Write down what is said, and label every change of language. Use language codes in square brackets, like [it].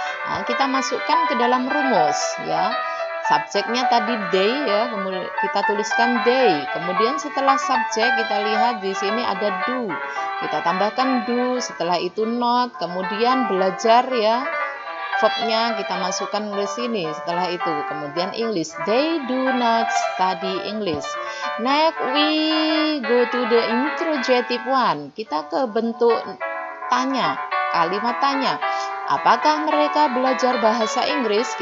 [id] Nah, kita masukkan ke dalam rumus ya. Subjeknya tadi they ya, kemudian kita tuliskan they. Kemudian setelah subjek kita lihat di sini ada do. Kita tambahkan do, setelah itu not, kemudian belajar ya. Verbnya kita masukkan ke sini setelah itu. Kemudian English. [en] They do not study English. Next we go to the interrogative one. [id] Kita ke bentuk tanya, kalimat tanya. Apakah mereka belajar bahasa Inggris?